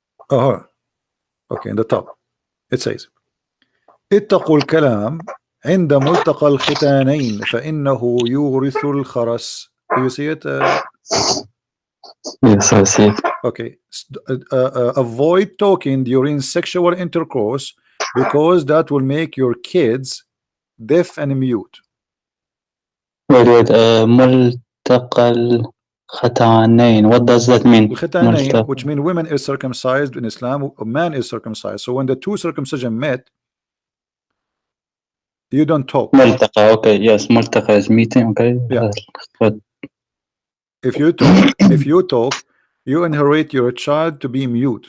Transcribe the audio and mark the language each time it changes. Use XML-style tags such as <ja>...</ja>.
<en>Oh, okay, in the top it says,</en> <ar>اتقوا الكلام عند ملتقى الختانين فإنه يورث الخرس.</ar> <en>Do you see it? Yes, I see it. Okay. Avoid talking during sexual intercourse, because that will make your kids deaf and mute. Wait, ملتقى الختانين. What does that mean? الختانين, which mean women is circumcised in Islam, a man is circumcised. So when the two circumcision met, you don't talk. ملتقى, okay, yes, ملتقى is meeting, okay. Yeah. But if you talk, you inherit your child to be mute.</en>